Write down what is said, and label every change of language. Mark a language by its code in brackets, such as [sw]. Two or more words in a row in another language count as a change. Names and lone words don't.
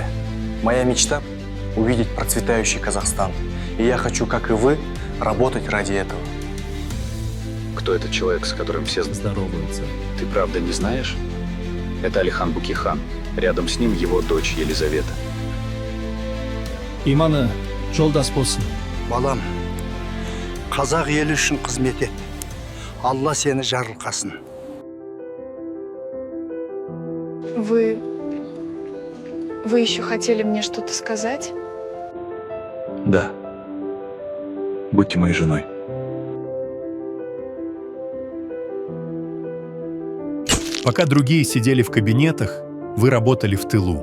[ru] Моя мечта – увидеть процветающий Казахстан. И я хочу, как и вы, работать ради этого. Кто этот человек, с которым все здороваются? Ты правда не знаешь? Это Алихан Букихан. Рядом с ним его дочь Елизавета. [kk] Иманы жолдас болсын. Балам, қазақ елі үшін қызмет ет. Алла сені жарылқасын. [ru] Вы еще хотели мне что-то сказать? Да. Будьте моей женой. Пока другие сидели в кабинетах, вы работали в тылу.